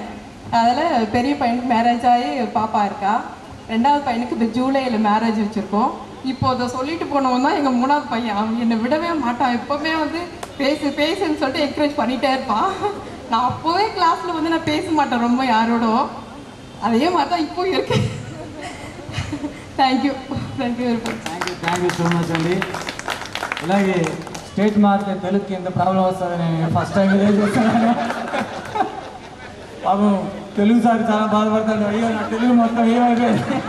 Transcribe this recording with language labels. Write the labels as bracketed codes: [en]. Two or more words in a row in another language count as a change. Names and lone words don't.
[ta] அதில் பெரிய பையனுக்கு மேரேஜ் ஆகி பாப்பா இருக்கா. 2வது பையனுக்கு இப்போ ஜூலையில் மேரேஜ் வச்சுருக்கோம். இப்போ அதை சொல்லிட்டு போனவன் தான் எங்கள் 3வது பையன். அவன் என்னை விடவே மாட்டான். எப்போவுமே பேசுன்னு சொல்லிட்டு என்கரேஜ் பண்ணிகிட்டே இருப்பான். நான் அப்போவே கிளாஸில் நான் பேச மாட்டேன் ரொம்ப யாரோடும். அதே மாதிரி தான் இப்போ இருக்கு. [en] thank you so much అండి. [te] ఇలాగే స్టేట్ మారితే తెలుగుకి ఎంత ప్రాబ్లం వస్తుందని నేను [en] first time [te] ఇదే చూస్తున్నాను. పాపం తెలుగు సార్ చాలా బాధపడతాడు. అయ్యో నా తెలుగు మొత్తం ఏమైపోయింది.